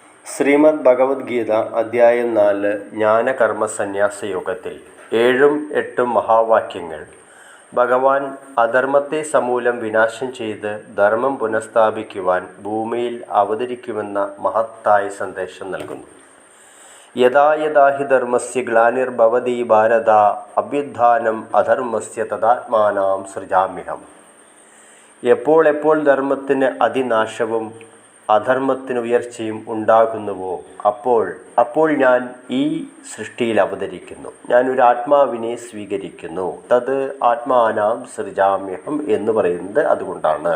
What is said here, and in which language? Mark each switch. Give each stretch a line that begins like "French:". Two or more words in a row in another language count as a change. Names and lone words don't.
Malayalam: ശ്രീമദ് ഭഗവത്ഗീത അധ്യായം 4 ജ്ഞാനകർമ്മ സന്യാസ യോഗത്തിൽ 7ഉം 8ഉം മഹാവാക്യങ്ങൾ ഭഗവാൻ അധർമ്മത്തെ സമൂലം വിനാശം ചെയ്ത് ധർമ്മം പുനഃസ്ഥാപിക്കുവാൻ ഭൂമിയിൽ അവതരിക്കുമെന്ന മഹത്തായ സന്ദേശം നൽകുന്നു.
Sanskrit: യഥാ യഥാ ഹി ധർമ്മസ്യ ഗ്ലാനിർഭവതി ഭാരത അഭ്യുത്ഥാനം അധർമ്മസ്യ തദാത്മാനാം സൃജാമ്യഹം.
Malayalam: എപ്പോൾ ധർമ്മത്തിന് അതിനാശവും അധർമ്മത്തിന് ഉയർച്ചയും ഉണ്ടാകുന്നുവോ അപ്പോൾ ഞാൻ ഈ സൃഷ്ടിയിൽ അവതരിക്കുന്നു. ഞാൻ ഒരു ആത്മാവിനെ സ്വീകരിക്കുന്നു.
Sanskrit: തത് ആത്മാനാം സൃജാമ്യഹം
Malayalam: എന്ന് പറയുന്നത് അതുകൊണ്ടാണ്.